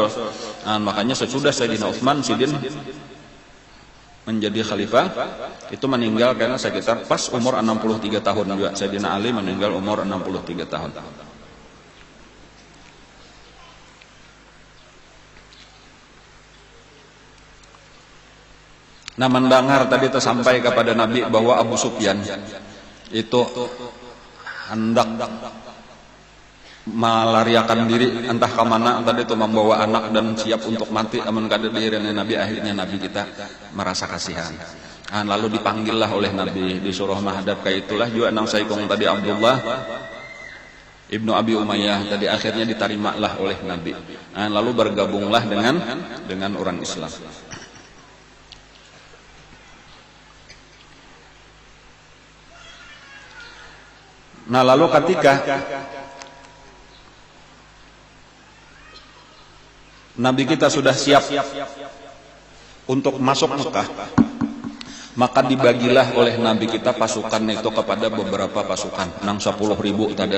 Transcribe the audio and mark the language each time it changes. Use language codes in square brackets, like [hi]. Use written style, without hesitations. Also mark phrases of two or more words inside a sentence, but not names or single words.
[id] Makanya sesudah Sayyidina Utsman Sidin menjadi khalifah itu meninggal karena sekitar pas umur 63 tahun juga. Sayyidina Ali meninggal umur 63 tahun. Nah, mendengar tadi tersampai kepada Nabi bahwa Abu Sufyan itu hendak melariakan diri entah ke mana, tadi itu membawa anak dan siap untuk mati. [bjn] Amun kada dirinya Nabi, akhirnya Nabi kita merasa kasihan. [id] Lalu dipanggillah oleh Nabi, disuruh menghadap ke itulah juga nang saikong tadi Abdullah Ibnu Abi Umayyah tadi, akhirnya diterimalah oleh Nabi. Lalu bergabunglah dengan orang Islam. Nah, lalu ketika Nabi kita sudah siap untuk masuk Mekah, maka dibagilah oleh Nabi kita pasukan itu kepada beberapa pasukan, nang 10.000 tadi.